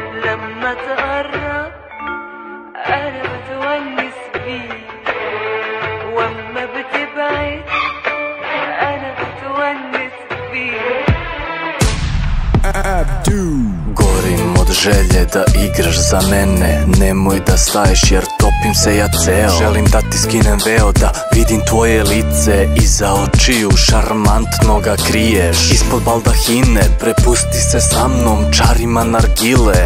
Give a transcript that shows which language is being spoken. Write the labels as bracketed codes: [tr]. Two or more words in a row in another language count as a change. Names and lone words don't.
[ar] لما تقرب انا بتونس بيك، واما بتبعد انا بتونس بيك. [sr] Gorim od želje da igraš za mene, nemoj da staješ jer topim se ja ceo. Želim da ti skinem veo, da vidim tvoje lice, iza očiju šarmantno ga kriješ. Ispod baldahine prepusti se sa mnom čarima nargile.